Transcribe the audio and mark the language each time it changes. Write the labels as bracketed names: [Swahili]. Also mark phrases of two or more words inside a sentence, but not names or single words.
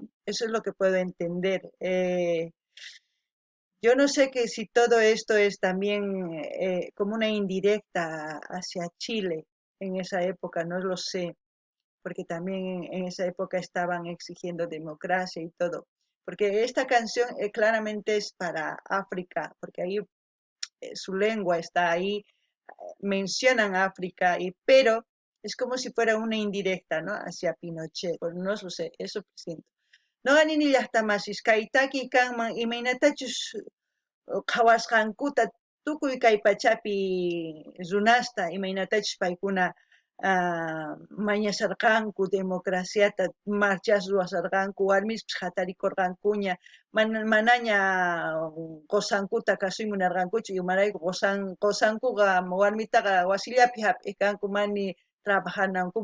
[Spanish] Eso es lo que puedo entender. Yo no sé que si todo esto es también como una indirecta hacia Chile en esa época, no lo sé, porque también en esa época estaban exigiendo democracia y todo. Porque esta canción claramente es para África, porque ahí su lengua está ahí, mencionan África, pero es como si fuera una indirecta, ¿no? Hacia Pinochet, pues no lo sé, eso siento. [Quechua] No ganini llaqta masis, kaitaki kanman imaynatachus qhawasqankuta tukuy kay pachapi runasta imaynatachus paykuna mañasarqanku democraciata marchas ruwasarqanku warmispis hatarikurqankuña manaña qosankuta kasuymi munarqankuchu imarayku qosankuqa warmitaqa wasillapi hap'ikanku mani trabajananku